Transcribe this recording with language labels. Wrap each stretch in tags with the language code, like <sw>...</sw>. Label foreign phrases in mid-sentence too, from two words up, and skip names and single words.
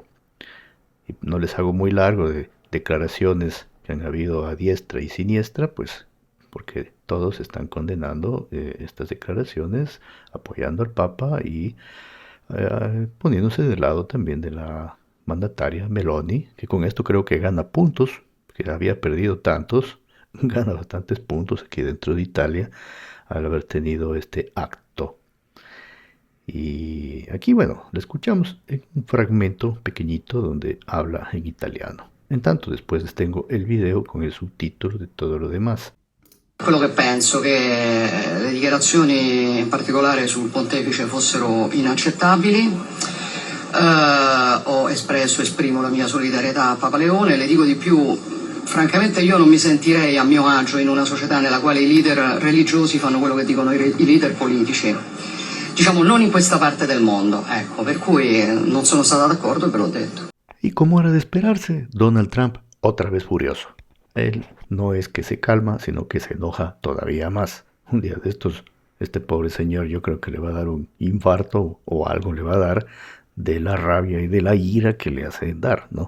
<es>Y no les hago muy largo de declaraciones que han habido a diestra y siniestra, pues porque todos están condenando estas declaraciones, apoyando al Papa y poniéndose del lado también de la mandataria Meloni, que con esto creo que gana puntos, que había perdido tantos, gana bastantes puntos aquí dentro de Italia al haber tenido este acto. Y aquí, bueno, le escuchamos en un fragmento pequeñito donde habla en italiano. En tanto, después les tengo el video con el subtítulo de todo lo demás.</es> <it>Quello che penso che le dichiarazioni in particolare sul pontefice fossero inaccettabili. Ho esprimo la mia solidarietà a Papa Leone, le dico di più, francamente io non mi sentirei a mio agio in una società nella quale i leader religiosi fanno quello che dicono i leader politici. Diciamo non in questa parte del mondo, ecco, per cui non sono stata d'accordo e ve l'ho detto.</it> <es>Y como era de esperarse, Donald Trump otra vez furioso. Él no es que se calma, sino que se enoja todavía más. Un día de estos, este pobre señor yo creo que le va a dar un infarto o algo le va a dar de la rabia y de la ira que le hacen dar, ¿no?</es>